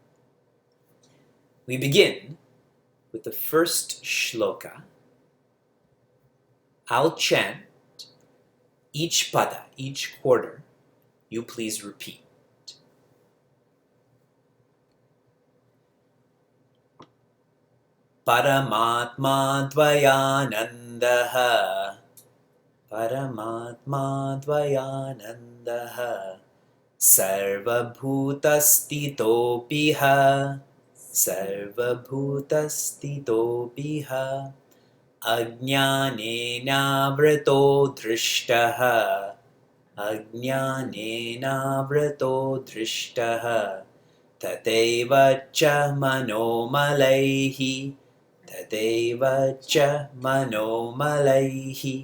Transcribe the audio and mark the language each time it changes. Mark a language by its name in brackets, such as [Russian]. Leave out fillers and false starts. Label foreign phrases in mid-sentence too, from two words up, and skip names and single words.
[English] We begin with the first shloka. I'll chant each pada, each quarter. You please repeat. [Sanskrit] Paramatma dvayanandaha, Paramatma dvayanandaha, Sarvabhutastitopiha, Sarvabhutastitopiha, Ajnanena vrato drishtaha, Ajnanena vrato drishtaha, Tateva cha manomalaihi, Tateva cha manomalaihi.